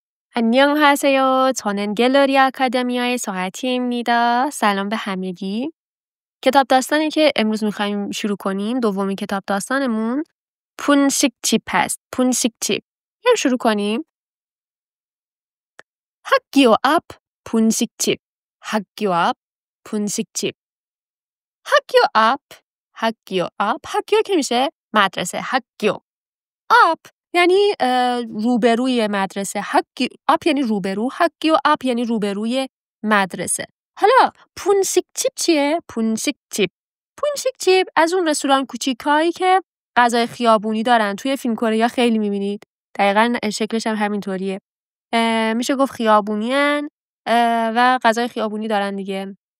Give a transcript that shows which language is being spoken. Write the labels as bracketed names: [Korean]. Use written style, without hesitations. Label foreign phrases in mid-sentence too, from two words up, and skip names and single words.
[Korean] 안녕하세요. 저는 갤러리 아카데미아의 서아티입니다. [Persian] سلام به همگی. کتاب داستانی که امروز می‌خوایم شروع کنیم، دومین کتاب داستانمون پونشیکچیپ هست. پونشیکچیپ. بیایم شروع کنیم. [Korean] 학교 앞 분식집. 학교 앞 분식집. 학교 [Persian] که میشه مدرسه. [Korean] 학교 앞 [Persian] یعنی روبروی مدرسه. [Korean] 학교 앞 [Persian] یعنی روبرو. [Korean] 학교 앞 [Persian] یعنی روبروی مدرسه. حالا پونشیکچیپ چیه؟ پونشیکچیپ از اون رستوران کوچیکایی که غذای خیابونی دارن. توی فیلم کره خیلی میبینید. دقیقاً شکلش هم همینطوریه. میشه گفت خیابونی هن و غذای خیابونی دارن دیگه.